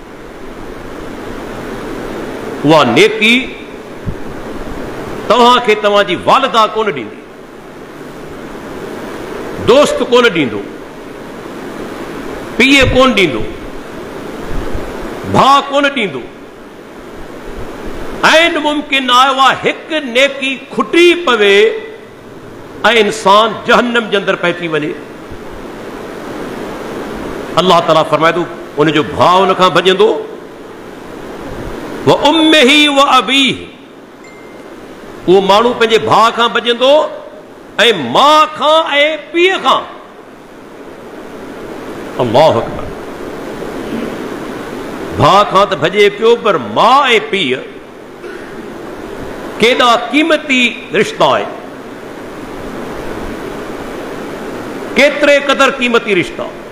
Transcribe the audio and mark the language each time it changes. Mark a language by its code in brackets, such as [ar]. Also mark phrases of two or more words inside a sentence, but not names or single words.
[sd] उहा नेकी तव्हांखे तव्हांजी वालिदा कोन ॾींदी, दोस्त कोन ॾींदो, पीउ कोन ॾींदो, भाउ कोन ॾींदो। ऐं मुमकिन आहे उहा हिकु नेकी खुटी पवे ऐं इंसान जहन्नम जे अंदरि पइजी वञे। अल्लाह ताला फरमाए थो उनजो भाउ उन खां भॼंदो, [ar] وأمه وأبيه, [sd] उहो माण्हू पंहिंजे भाउ खां भॼंदो ऐं माउ खां ऐं पीउ खां। [ar] الله أكبر. [sd] भाउ खां त भॼे पियो, पर माउ ऐं पीउ केॾा क़ीमती रिश्ता आहिनि, केतिरे क़दुरु क़ीमती रिश्ता।